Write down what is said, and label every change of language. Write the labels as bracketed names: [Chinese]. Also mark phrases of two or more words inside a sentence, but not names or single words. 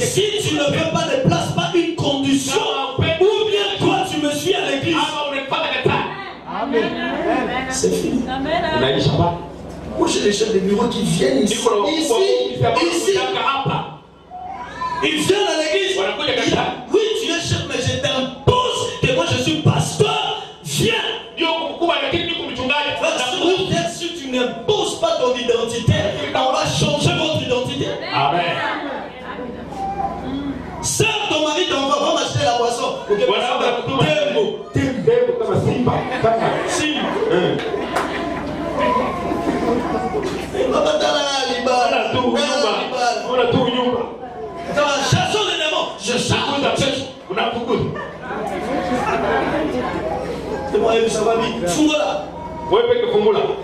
[French] Si tu ne veux pas, ne place pas une condition. Ou bien toi, tu me suis à l'église. C'est fini. Moi, j'ai des chefs de bureau qui viennent ici. Ils viennent à l'église. [Swahili] Wanakuja kanisani. [French] Oui, tu es chef, mais je t'impose que moi je suis pasteur. Viens. [Swahili] Ndio mkubwa lakini niko mchungaji. [French] Si tu n'imposes pas ton identité, on va changer votre identité. Amen. Sers ton mari, ton va m'acheter la boisson. Ok, [Swahili] Tembo kama simba. Simba. [French] On a tout nyumba. Chassons les démons. Je chasse. On a beaucoup. C'est moi, ça va vite. Fungula. [Swahili] Ouais, peke fungula.